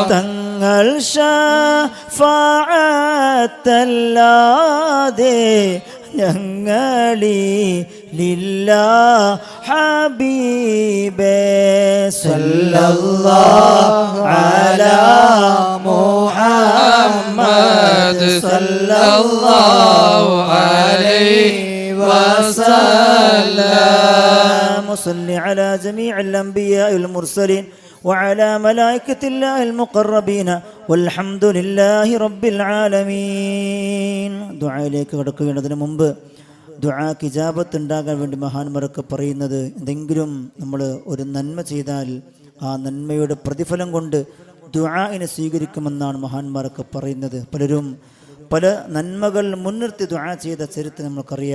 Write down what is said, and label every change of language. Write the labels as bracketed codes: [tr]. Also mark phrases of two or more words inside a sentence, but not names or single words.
[ml] തങ്ങൾ ഷഫാഅത്തല്ലാതെ ഞങ്ങളിലില്ല ഹബീബേ [ar] صلى الله على محمد صلى الله عليه وسلم صل على جميع الأنبياء والمرسلين وعلى ملائكة الله المقربين والحمد لله رب العالمين [ml] ദുആയിലേക്ക് കടക്കുന്നതിന് മുമ്പ് ദുആക്ക് ഇജാബത്ത് ഉണ്ടാകാൻ വേണ്ടി മഹാന്മാരൊക്കെ പറയുന്നത് എന്തെങ്കിലും നമ്മൾ ഒരു നന്മ ചെയ്താൽ ആ നന്മയുടെ പ്രതിഫലം കൊണ്ട് ദുആഇനെ സ്വീകരിക്കുമെന്നാണ് മഹാന്മാരൊക്കെ പറയുന്നത്. പലരും പല നന്മകൾ മുൻനിർത്തി ദുആ ചെയ്ത ചരിത്രം നമുക്കറിയാം.